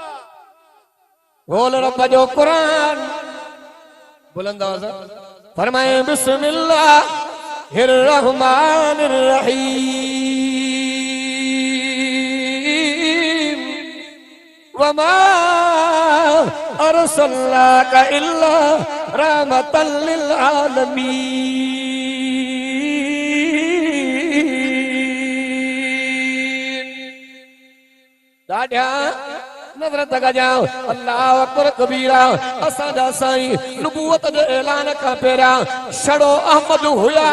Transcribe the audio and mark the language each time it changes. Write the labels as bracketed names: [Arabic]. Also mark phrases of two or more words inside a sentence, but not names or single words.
[Sindhi] बोल रब जो कुरान बुलंद आवाज़ फरमाए [Arabic] بسم الله الرحمن الرحيم وما أرسلناك إلا رحمة للعالمين. [Sindhi] ॾाढा नज़र तक जाओ [Arabic] الله أكبر كبيرا [Sindhi] असांजा साईं नबूवत जे ऐलान खां पहिरियां छड़ो अहमद हुया।